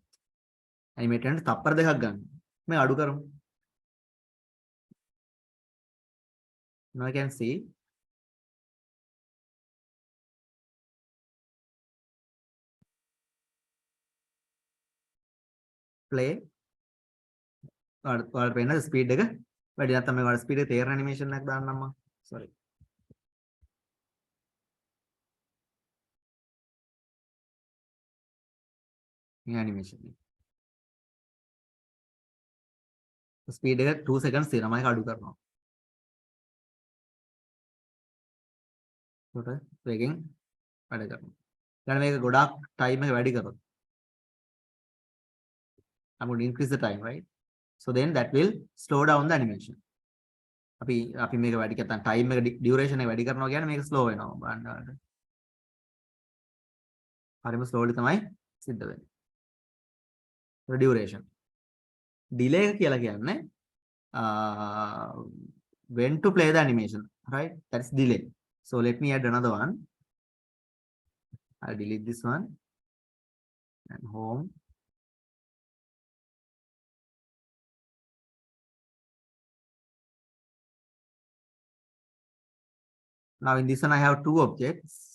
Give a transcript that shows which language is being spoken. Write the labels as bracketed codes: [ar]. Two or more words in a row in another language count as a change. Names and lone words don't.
[en] Animate and [si] තප්පර දෙකක් ගන්න. මේ අඩු කරමු. [en] Now I can see play. [si] ඔයාලට පේන ස්පීඩ් එක වැඩි නැත්නම් මේ වල ස්පීඩ් එක තේරෙන animation එකක් දාන්නම් මම. Sorry. [en] animation. [si] Speed එක 2 seconds තියෙනවා මම ඒක අඩු කරනවා. ඒකට වේගෙන් වැඩ කරනවා. ඊළඟ මේක ගොඩාක් time එක වැඩි කරොත් [en] I'm going to increase the time, right? So then that will slow down the animation. [si] අපි මේක වැඩි කරලා time එක duration එක වැඩි කරනවා කියන්නේ මේක slow වෙනවා බලන්න. හරිම slowly තමයි සිද්ධ වෙන්නේ. [en] Duration. Delay [si] කියලා කියන්නේ [en] when to play the animation, right? That's delay. So let me add another one. I'll delete this one. and home. Now in this one, I have two objects.